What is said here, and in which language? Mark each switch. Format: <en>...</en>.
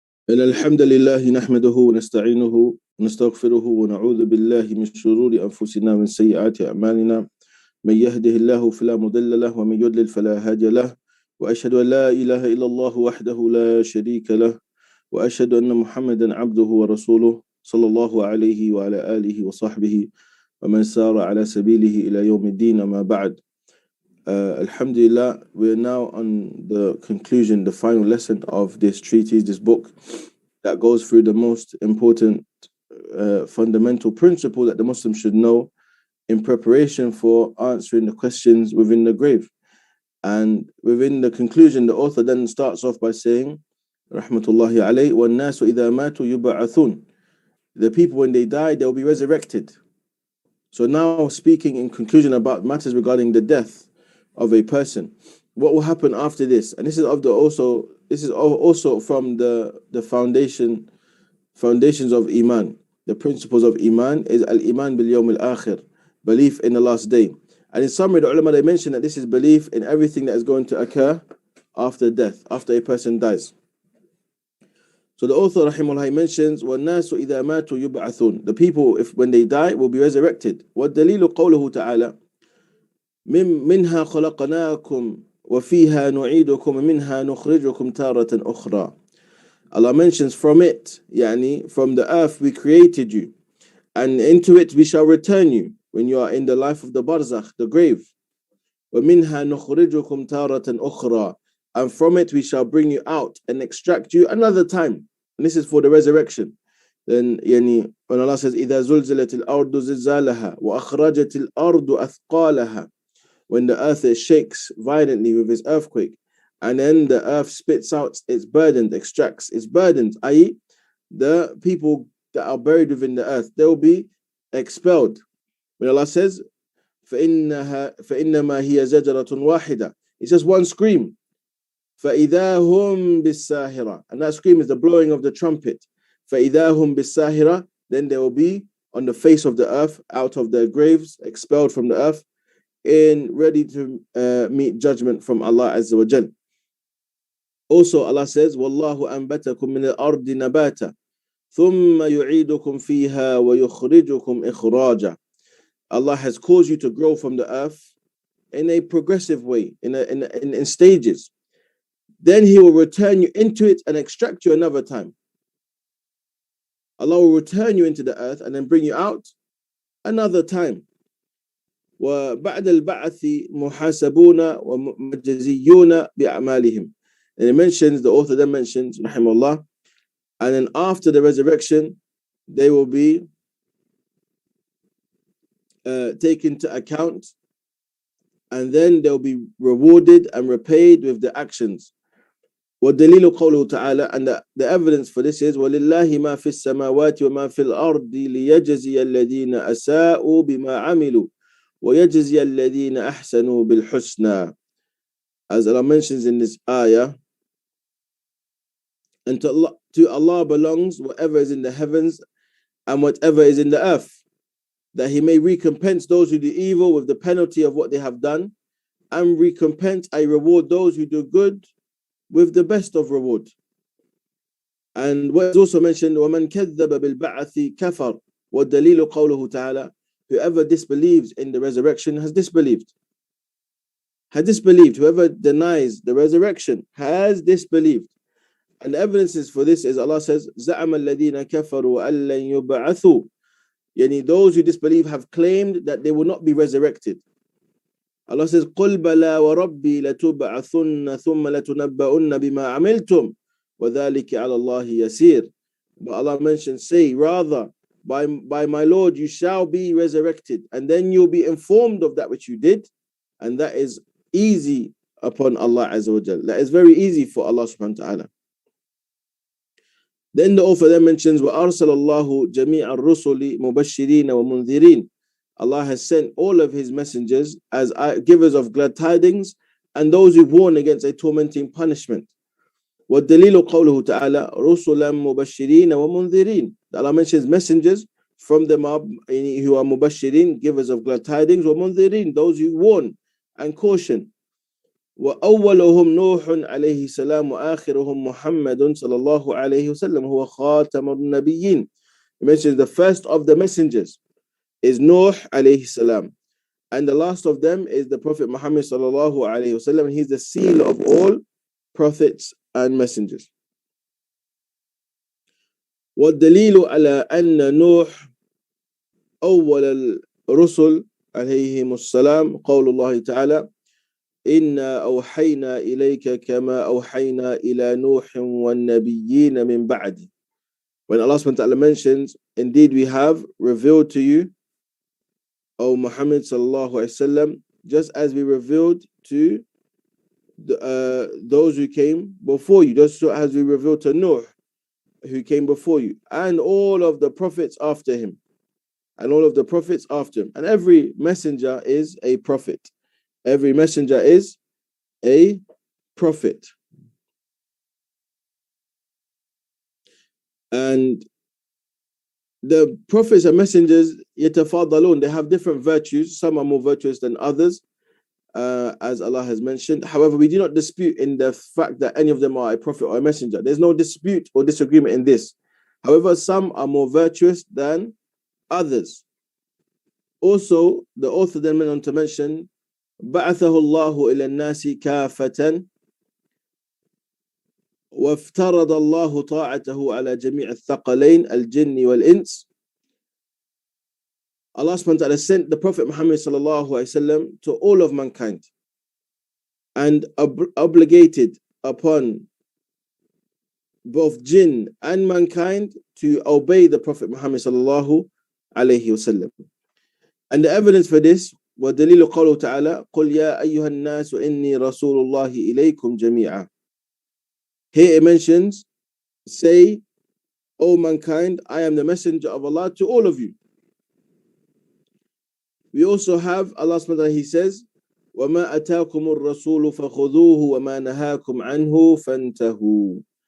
<ar>إن الحمد لله نحمده ونستعينه ونستغفره ونعوذ بالله من شرور أنفسنا ومن سيئات أعمالنا من يهده الله فلا مضل له ومن يضلل فلا هادي له وأشهد أن لا إله إلا الله وحده لا شريك له وأشهد أن محمدا عبده ورسوله صلى الله عليه وعلى آله وصحبه ومن سار على سبيله إلى يوم الدين أما بعد.</ar> <en>Alhamdulillah, we are now on the conclusion, the final lesson of this treatise, this book that goes through the most important fundamental principle that the Muslim should know in preparation for answering the questions within the grave. And within the conclusion, the author then starts off by saying, Rahmatullahi alayhi,</en> <ar>وَالنَّاسُ إِذَا مَاتُوا يُبْعَثُونَ.</ar> <en>The people, when they die, they'll be resurrected. So now speaking in conclusion about matters regarding the death of a person, what will happen after this? And this is also from the foundations of Iman. The principles of Iman is al-Iman bil yawm al-akhir, belief in the last day. And in summary, the ulama, they mention that this is belief in everything that is going to occur after death, after a person dies. So the author rahimahullah mentions</en> <ar>وَالنَّاسُ إِذَا مَاتُوا يُبْعَثُونَ.</ar> <en>The people, when they die, will be resurrected.</en> <ar>وَالدَّلِيلُ قَوْلُهُ تَعَالَى منها خلقناكم وفيها نعيدكم ومنها نخرجكم تارة أخرى.</ar> <en>Allah mentions from it, from the earth we created you, and into it we shall return you when you are in the life of the barzakh, the grave.</en> <ar>ومنها نخرجكم تارة أخرى.</ar> <en>And from it we shall bring you out and extract you another time. And this is for the resurrection. Then when Allah says</en> <ar>إذا زلزلت الأرض زلزالها وأخرجت الأرض أثقالها.</ar> <en>When the earth shakes violently with its earthquake, and then the earth spits out its burdens, extracts its burdens, i.e., the people that are buried within the earth, they will be expelled. When Allah says,</en> <ar>فَإِنَّمَا هِيَ زَجْرَةٌ وَاحِدَةٌ,</ar> <en>it's just one scream.</en> <ar>فَإِذَا هُمْ بِالسَّاهِرَةِ,</ar> <en>and that scream is the blowing of the trumpet.</en> <ar>فَإِذَا هُمْ بِالسَّاهِرَةِ,</ar> <en>then they will be on the face of the earth, out of their graves, expelled from the earth, ready to meet judgment from Allah Azza wa Jal. Also Allah says,</en> <ar>وَاللَّهُ أَنْبَتَكُم مِّنَ الْأَرْضِ نَبَاتًا ثُمَّ يُعِيدُكُم فِيهَا وَيُخْرِجُكُم إِخْرَاجًا.</ar> <en>Allah has caused you to grow from the earth in a progressive way, in stages. Then He will return you into it and extract you another time. Allah will return you into the earth and then bring you out another time.</en> <ar>وَبَعْدَ الْبَعْثِ مُحَاسَبُونَ وَمُجَزِيُّونَ بِأَعْمَالِهِمْ.</ar> <en>And the author then mentions, rahimahullah, and then after the resurrection, they will be taken to account, and then they'll be rewarded and repaid with the actions.</en> <ar>وَالدَّلِيلُ قَوْلُهُ تَعَالَى,</ar> <en>and the evidence for this</en> <ar>is وَلِلَّهِ مَا فِي السَّمَاوَاتِ وَمَا فِي الْأَرْضِ لِيَجْزِيَ الَّذِينَ أَسَاءُوا بِمَا عَمِلُوا وَيَجْزِيَ الَّذِينَ أَحْسَنُوا بِالْحُسْنَى.</ar> <en>As Allah mentions in this ayah, and to Allah belongs whatever is in the heavens and whatever is in the earth, that He may recompense those who do evil with the penalty of what they have done, and reward those who do good with the best of reward. And what is also mentioned,</en> <ar>وَمَنْ كَذَّبَ بِالْبَعْثِ كَفَرْ وَالدَّلِيلُ قَوْلُهُ تَعَالَى.</ar> <en>Whoever disbelieves in the resurrection has disbelieved. Whoever denies the resurrection has disbelieved. And the evidences for this is Allah says,</en> <ar>زَعَمَ الَّذِينَ كَفَرُوا أَلَّنْ يُبْعَثُوا.</ar> <en>Those who disbelieve have claimed that they will not be resurrected. Allah says,</en> <ar>قُلْ بَلَا وَرَبِّي لَتُبْعَثُنَّ ثُمَّ لَتُنَبَّؤُنَّ بِمَا عَمِلْتُمْ وَذَلِكَ عَلَى اللَّهِ يَسِيرٌ.</ar> <en>But Allah mentions, say, rather, by my Lord, you shall be resurrected, and then you'll be informed of that which you did, and that is easy upon Allah Azza wa Jal. That is very easy for Allah subhanahu wa ta'ala. Then the author then mentions,</en> <ar>وَأَرْسَلَ اللَّهُ جَمِيعَ الرُّسُلِ مُبَشِّرِينَ وَمُنذِرِينَ.</ar> <en>Allah has sent all of His messengers as givers of glad tidings and those who warn against a tormenting punishment.</en> <ar>وَالدَّلِيلُ قَوْلُهُ تَعَالَى رُسُلًا مُبَشِّرِينَ وَمُنذِرِينَ.</ar> <en>Allah mentions messengers from them who are mubashirin, givers of glad tidings, وَمُنذِرِينَ, those who warn and caution.</en> <ar>وأولهم نوح عليه السلام وآخرهم محمد صلى الله عليه وسلم هو خاتم النبيين.</ar> <en>He mentions the first of the messengers is Nuh alayhi salam, and the last of them is the Prophet Muhammad sallallahu alayhi wasallam. He's the seal of all prophets and messengers.</en> <ar>والدليل على أن نوح أول الرسل عليهم السلام قول الله تعالى إنا أوحينا إليك كما أوحينا إلى نوح والنبيين من بعد.</ar> <en>When Allah subhanahu wa ta'ala mentions, indeed we have revealed to you, O Muhammad sallallahu alaihi wasallam, just as we revealed to those who came before you, just as we revealed to Nuh who came before you, and all of the prophets after him, and all of the prophets after him. And every messenger is a prophet. Every messenger is a prophet. And the prophets and messengers, yatafadalun, they have different virtues. Some are more virtuous than others, as Allah has mentioned. However, we do not dispute in the fact that any of them are a prophet or a messenger. There's no dispute or disagreement in this. However, some are more virtuous than others. Also, the author then went on to mention,</en> <ar>بَعَثَهُ اللَّهُ إِلَى النَّاسِ كَافَةً وافترض الله طاعته على جميع الثقلين الجن والإنس.</ar> <en>Allah subhanahu wa ta'ala sent the Prophet Muhammad sallallahu alaihi wasallam to all of mankind and obligated upon both jinn and mankind to obey the Prophet Muhammad sallallahu alaihi wasallam. And the evidence for this</en> <ar>ودليل قوله تعالى قل يا أيها الناس إني رسول الله إليكم جميعا.</ar> <en>Here it mentions, say, O mankind, I am the messenger of Allah to all of you. We also have Allah subhanahu wa ta'ala, He says,</en> <ar>وَمَا أَتَاكُمُ الرَّسُولُ فَخُذُوهُ وَمَا نَهَاكُمْ عَنْهُ فَانْتَهُوا.</ar>